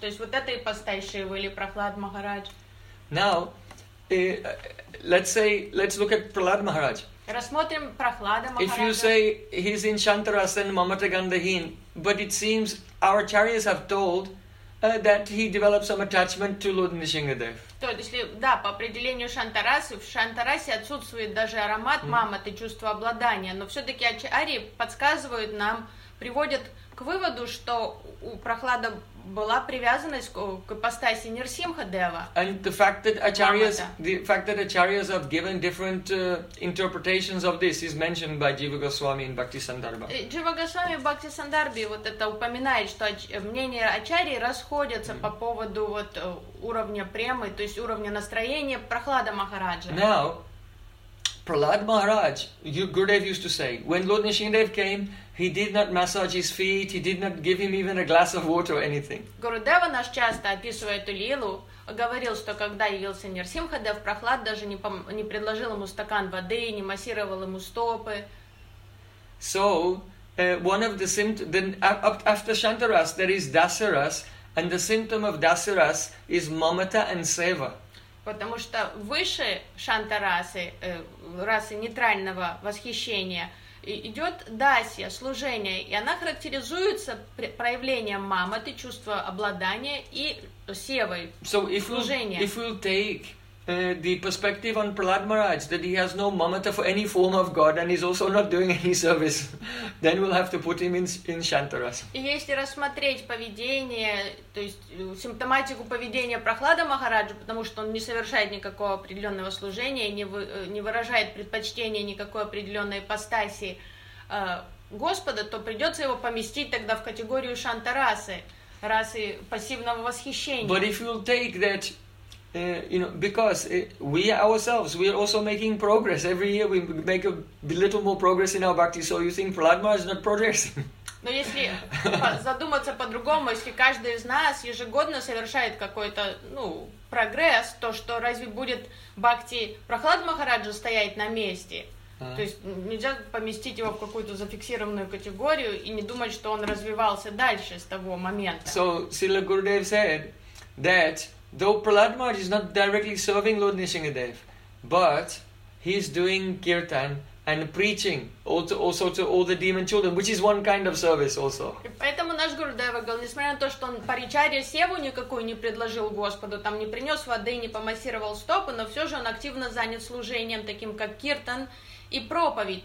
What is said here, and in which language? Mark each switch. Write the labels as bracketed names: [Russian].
[Russian] То есть вот это и постой Шива, или Прахлад Махарадж. [English] Now, let's look at Прахлад Махарадж. [Russian] Рассмотрим Прахлада Махараджа. [English] If you say he's in Shantarasana Mamata Gandhahin, but it seems our acharyas have told that he developed some attachment to Lord Nrisingadev. [Russian] То есть, если, да, по определению Шантарасы, в Шантарасе отсутствует даже аромат мамата, чувство обладания, но все-таки ачарьи подсказывают нам, приводят к выводу, что у Прахлада была привязанность к ипостаси Нрисимхадева. [English] And the fact that acharyas have given different interpretations of this is mentioned by Jiva Goswami in Bhaktisandarbha. [Russian] Jiva Goswami в Бхактисандарбе вот это упоминает, что мнения ачарьи расходятся по поводу вот уровня премы, то есть уровня настроения Прахлада Махараджа. [English] Now, Prahlad Maharaj, Gurudev used to say, when Lord Nrisingadev came, he did not massage his feet, he did not give him even a glass of water or anything. [Russian] Гурудева наш часто описывает эту лилу, говорил, что когда явился Нрисимхадев, Прахлад даже не предложил ему стакан воды, не массировал ему стопы. [English] So, one of the symptoms, then after Shantaras, there is Dasaras, and the symptom of Dasaras is Mamata and Seva. [Russian] Потому что выше шантарасы, расы нейтрального восхищения, идет дасья, служение, и она характеризуется проявлением мамы, чувства обладания и севой, [English] so [Russian] служения. [English] If we'll take the perspective on Prahlad Maharaj, that he has no mamata for any form of God and he's also not doing any service, then we'll have to put him in Shantaras. [Russian] Если рассмотреть поведение, то есть симптоматику поведения Прахлада Махараджа, потому что он не совершает никакого определенного служения, не выражает предпочтения никакой определенной ипостаси Господа, то придется его поместить тогда в категорию Шантарасы, расы пассивного восхищения. [English] But if you'll take that because we ourselves, we are also making progress. Every year we make a little more progress in our bhakti. So you think Prahlad Maharaj is not progressing? [Russian] Но если задуматься по-другому, если каждый из нас ежегодно совершает какой-то прогресс, то что разве будет бхакти Прахлад Махараджа стоять на месте? То есть нельзя поместить его в какую-то зафиксированную категорию и не думать, что он развивался дальше с того момента. [English] So Srila Gurudev said that though Prahlad Maharaj is not directly serving Lord Nisingadev, but he is doing kirtan and preaching also to all the demon children, which is one kind of service also. [Russian] Поэтому наш Гурудева говорил, несмотря на то, что он паричарья севу никакую не предложил Господу, там не принес воды, не помассировал стопы, но все же он активно занят служением, таким как киртан и проповедь.